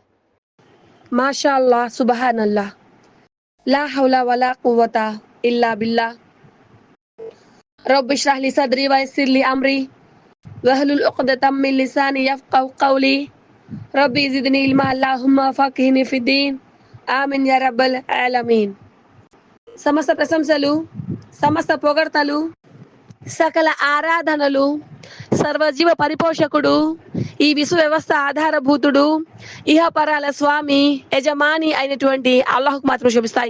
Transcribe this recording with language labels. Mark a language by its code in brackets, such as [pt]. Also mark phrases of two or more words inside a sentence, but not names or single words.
[ar] ما شاء الله سبحان الله لا حول ولا قوة إلا بالله. رب اشرح لي صدري ويسر لي أمري واحلل عقدة من لساني يفقهوا قولي. رب زدني علما اللهم فقهني في الدين. آمين يا رب العالمين. [te] సమస్త ప్రశంసలు, సమస్త పొగడ్తలు, సకల ఆరాధనలు సర్వజీవ పరిపోషకుడు, ఈ విశ్వ వ్యవస్థ ఆధారభూతుడు, ఇహపరాల స్వామి, యజమాని అయినటువంటి అల్లాహ్కు మాత్రం శోభిస్తాయి.